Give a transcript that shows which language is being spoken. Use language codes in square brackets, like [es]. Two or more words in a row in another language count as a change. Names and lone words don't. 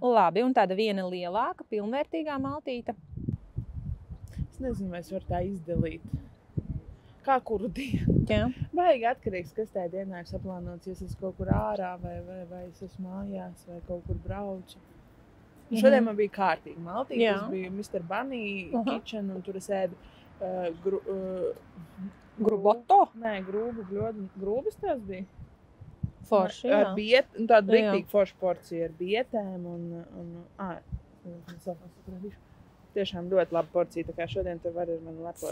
[lv] Labi, un tāda viena lielāka, pilnvērtīgā maltīte. Es nezinu, vai es varu tā izdalīt. Kā kuru dienu? Jā. Vajag atkarīgs, kas tajā dienā ir saplānots, ja es esmu kaut kur ārā, vai es esmu mājās, vai kaut kur braucu. Šodien man bija kārtīgi maltīte, tas bija Mr. Bunny kitchen, un tur es ēdu Gruboto? Nē, grūbas tās bija. Forši, jā. Ar tādu riktīgi foršu porciju ar bietēm tiešām ļoti laba porcija, tā kā šodien tu vari ar mani lepoties.